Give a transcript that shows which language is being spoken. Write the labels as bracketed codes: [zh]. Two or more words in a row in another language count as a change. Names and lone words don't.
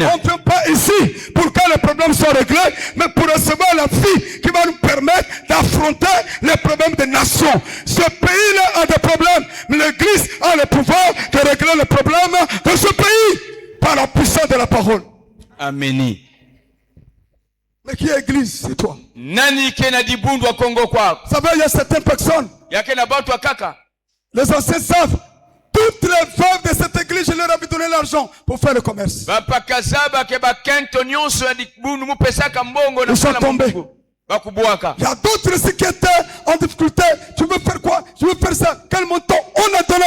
[fr] On ne vient pas ici pour que les problèmes soient réglés, mais pour recevoir la vie qui va nous permettre d'affronter les problèmes des nations. Ce pays-là a des problèmes, mais l'église a le pouvoir de régler les problèmes de ce pays par la puissance de la parole. Amen. Mais qui est église, c'est toi. [kg] Nani kena dibundu wa Kongo kwa. [fr] Ça veut, il y a certaines personnes. [kg] Yake na batu wa kaka. [fr] Les anciens savent. Toutes les veuves de cette église, je leur avais donné l'argent pour faire le commerce. Ils sont tombés. Il y a d'autres ici qui étaient en difficulté. Tu veux faire quoi? Je veux faire ça. Quel montant on a donné?